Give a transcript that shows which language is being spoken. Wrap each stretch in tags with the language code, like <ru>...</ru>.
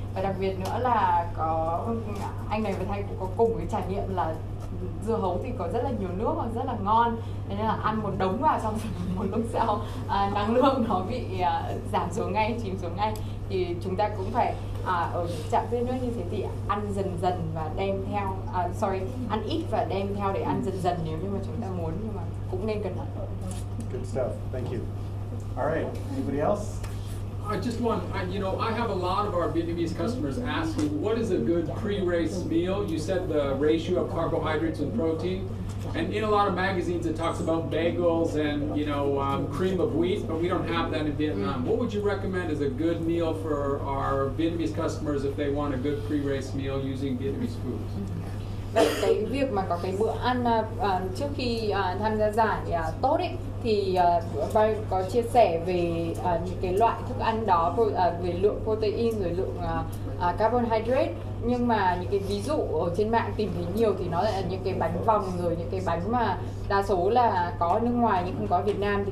<vi>Và đặc biệt nữa là có anh này và Thanh cũng có cùng cái trải nghiệm là dưa hấu thì có rất là nhiều nước và rất là ngon, nên là ăn một đống vào xong một lúc sau năng lượng nó bị giảm xuống ngay, chìm xuống ngay. Thì chúng ta cũng phải ở trạm tiếp nước như thế thì ăn dần dần và đem theo ăn ít và đem theo để ăn dần dần nếu như mà chúng ta muốn, nhưng mà cũng nên cẩn thận.</vi> <en>Good stuff. Thank you. All right. Anybody else? I just want, I have a lot of our Vietnamese customers asking, what is a good pre-race meal? You said the ratio of carbohydrates and protein. And in a lot of magazines it talks about bagels and, cream of wheat, but we don't have that in Vietnam. What would you recommend as a good meal for our Vietnamese customers if they want a good pre-race meal using Vietnamese foods?</en> <vi>Vậy cái việc mà có cái bữa ăn trước khi tham gia giải tốt ấy, thì Brian có chia sẻ về những cái loại thức ăn đó, về lượng protein rồi lượng carbohydrate, nhưng mà những cái ví dụ ở trên mạng tìm thấy nhiều thì nó là những cái bánh vòng, rồi những cái bánh mà đa số là có ở nước ngoài nhưng không có ở Việt Nam.</vi>